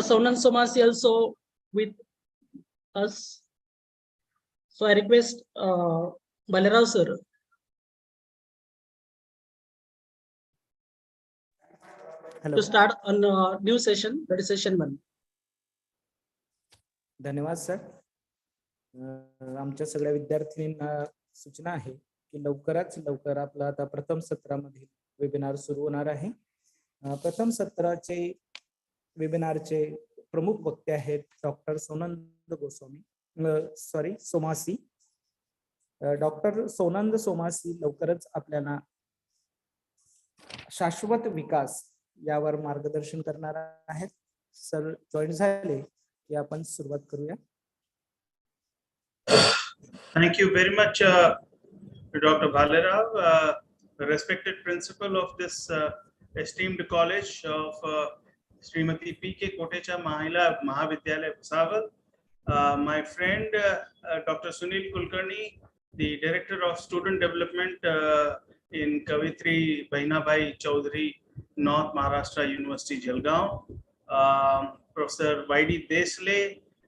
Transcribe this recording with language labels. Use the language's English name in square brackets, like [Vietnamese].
[English] Saunan Somasi also with us. So I request Balarao sir. To start on a new session, that is session 1. [Marathi] धन्यवाद sir. आमच्या सगळ्या विद्यार्थ्यांना सूचना आहे की लवकरात लवकर आपलं आता प्रथम सत्रामध्ये वेबिनार सुरू होणार आहे. प्रथम सत्राचे वेबिनारचे प्रमुख वक्ते आहेत डॉक्टर सोनंद सोमासी. डॉक्टर सोनंद सोमासी लवकरच आपल्याला शाश्वत विकास यावर मार्गदर्शन करणार आहेत. सर जॉईन झाले की आपण सुरुवात करूया. [English] Thank you very much, Dr. Bhalerao, respected principal of this esteemed college of Srimati P.K. Kotecha Mahila Mahavidyalaya Bhusawal, my friend Dr. Sunil Kulkarni, the Director of Student Development in Kavitri Bainabai Chaudhary, North Maharashtra University, Jalgaon, Professor Y.D. Desle,